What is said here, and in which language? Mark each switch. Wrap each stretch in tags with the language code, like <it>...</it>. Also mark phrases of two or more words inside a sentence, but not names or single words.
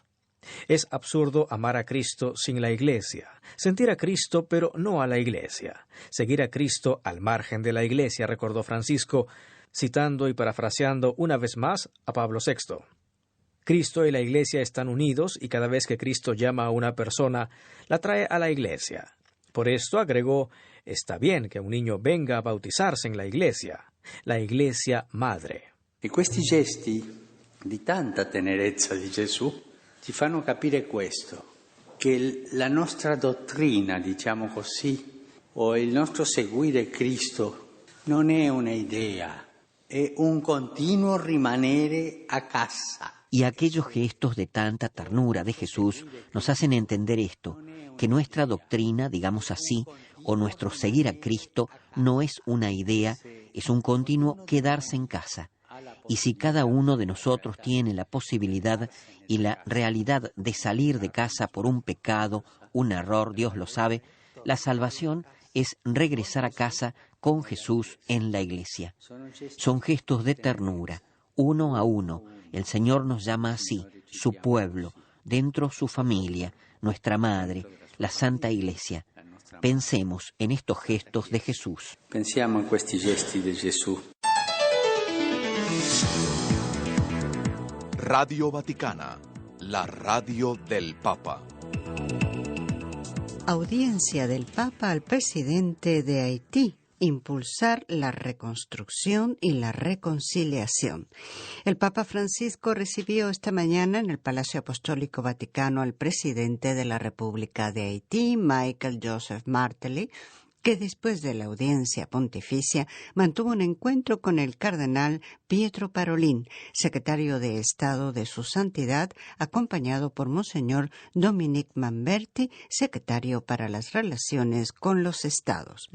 <es>Es absurdo amar a Cristo sin la Iglesia, sentir a Cristo pero no a la Iglesia, seguir a Cristo al margen de la Iglesia, recordó Francisco, citando y parafraseando una vez más a Pablo VI. Cristo y la Iglesia están unidos y cada vez que Cristo llama a una persona, la trae a la Iglesia. Por esto, agregó, está bien que un niño venga a bautizarse en la Iglesia madre.</es> <it>E questi gesti di tanta tenerezza di Gesù ci fanno capire questo, che la nostra dottrina, diciamo così, o il nostro seguire Cristo non è una idea, è un continuo rimanere a casa.</it> <es>Y aquellos gestos de tanta ternura de Jesús nos hacen entender esto, que nuestra doctrina, digamos así, o nuestro seguir a Cristo no es una idea, es un continuo quedarse en casa. Y si cada uno de nosotros tiene la posibilidad y la realidad de salir de casa por un pecado, un error, Dios lo sabe, la salvación es regresar a casa con Jesús en la iglesia. Son gestos de ternura, uno a uno. El Señor nos llama así, su pueblo, dentro su familia, nuestra madre, la Santa Iglesia. Pensemos en estos gestos de Jesús.</es> <it>Pensiamo in questi gesti di Gesù.</it> <es>Radio Vaticana, la radio del Papa. Audiencia del Papa al presidente de Haití. Impulsar la reconstrucción y la reconciliación. El Papa Francisco recibió esta mañana en el Palacio Apostólico Vaticano al presidente de la República de Haití, Michael Joseph Martelly, que después de la audiencia pontificia mantuvo un encuentro con el cardenal Pietro Parolin, secretario de Estado de su Santidad, acompañado por Monseñor Dominique Mamberti, secretario para las relaciones con los Estados.</es>